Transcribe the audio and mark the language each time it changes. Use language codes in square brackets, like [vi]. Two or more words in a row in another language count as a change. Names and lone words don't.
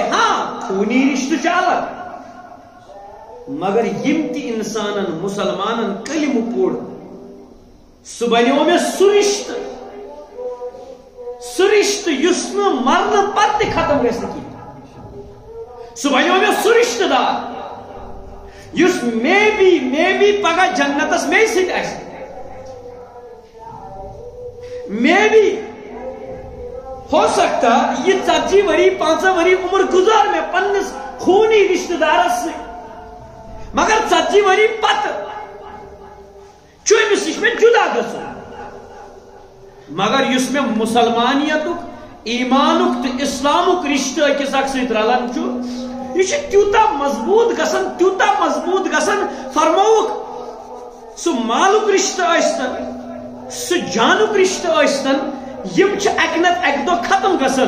[ks] ہاں خوٗنی رشتہٕ چھُ الگ مگر یم تہِ انسانن مسلمانن کلمہٕ پوٚر سُہ بنیو مےٚ سُہ رشتہٕ یُس نہٕ مرنہٕ پتہٕ تہِ ختم گژھِ نہٕ کینٛہہ. سُہ بنیو مےٚ سُہ رشتہٕ دار یُس مے بھی پگہہ جنتس مے سۭتۍ آسہِ. [ur] میں بھی ہو سکتا [ks] یہ 40 ؤری 50 ؤری عمر گزار میں پنس خونی رشتہ دارس سے مگر 40 ؤری پتہ چومس نش میں جدا گژھو. مگر یس میں مسلمانیتک ایمانک تو اسلامک رشتہ اکس اکھ سۭتۍ رلان چھُ یہ تیوتاہ مضبوط گژھان فرموک سُہ مالک رشتہ ٲسۍتن سُہ جانُک رشتہ ٲسۍتن یم چھِ اکہِ نتہٕ اکہِ دۄہ ختم گژھان.